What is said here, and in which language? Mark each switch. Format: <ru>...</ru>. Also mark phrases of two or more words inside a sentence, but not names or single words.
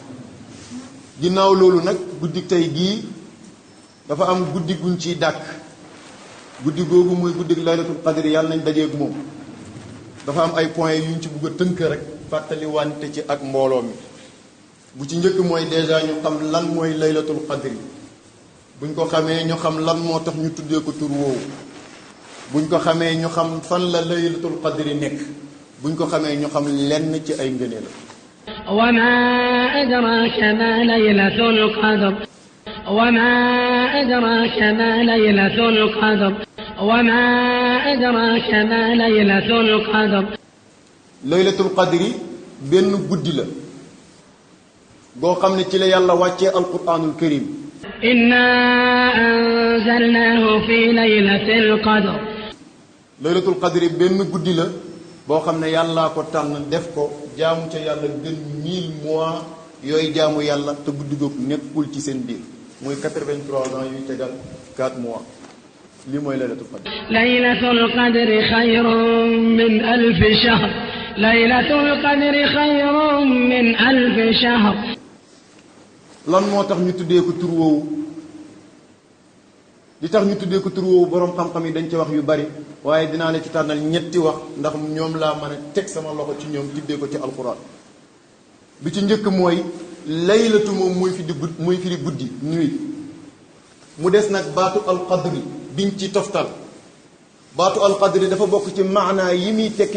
<wo>ginnaaw loolu nag guddi tey gii dafa am guddi guñ ciy dàkk guddi googu mooy guddi</wo> <ar>ليلة القدر</ar> <wo>yàlla nañ dajeeg moom dafa am ay points yuñ ci bugg a tënk rek fàttali wante ci ak mbooloo mi bu ci njëkk mooy déjà ñu xam lan mooy</wo> <ar>ليلة القدر</ar> <wo>buñ ko xamee ñu xam lan moo tax ñu tuddee ko tur woowu buñ ko xamee ñu xam fan la</wo> <ar>ليلة القدر</ar> <wo>nekk buñ ko xamee ñu xam lenn ci ay ngëneel</wo> <ar>وما أدراك ما ليلة القدر وما أدراك ما ليلة القدر وما أدراك ما ليلة القدر ليلة القدر</ar> <wo>benn guddi la boo xam ne ci la yàlla wàccee</wo> <ar>القرآن الكريم إنا أنزلناه في ليلة القدر ليلة القدر</ar> <wo>benn guddi la boo xam ne yàllaa ko tànn def ko jaamu ca yàlla gën 1000 mois yooyu jaamu yàlla te guddi googu nekkul ci seen biir muy 83 ans yuy tegal 4 mois lii mooy</wo> <ar>ليلة القدر ليلة القدر خير من 1000 شهر ليلة القدر خير من 1000 شهر</ar> <wo>lan moo tax ñu tuddee ko tur woowu li tax ñu tuddee ko tur woowu boroom xam-xam yi dañ ci wax yu bari waaye dinaa la ci tànnal ñetti wax ndax ñoom laa mën a teg sama loxo ci ñoom tuddee ko ci alquran bi ci njëkk mooy laylatu moom mooy firi guddi nuit mu des nag baatu alqadri biñ ci toftal baatu alqadri dafa bokk ci maanaa yi muy tekki</wo>